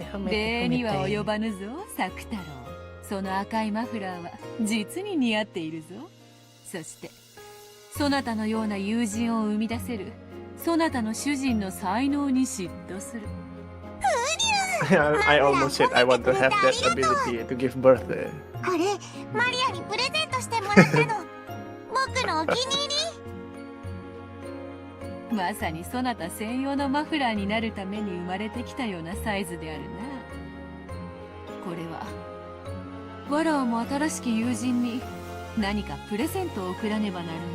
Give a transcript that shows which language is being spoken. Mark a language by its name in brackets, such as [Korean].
[Japanese] 礼には及ばぬぞ、サク太郎。その赤いマフラーは実に似合っているぞ。そしてそなたのような友人を生み出せるそなたの主人の才能に嫉妬する。 [English] I almost said I want to have that ability to give birth. [Japanese] これマリアにプレゼントしてもらったの。僕のお気に入り。まさにそなた専用のマフラーになるために生まれてきたようなサイズであるな。これはわらわも新しき友人に何かプレゼントを贈らねばなる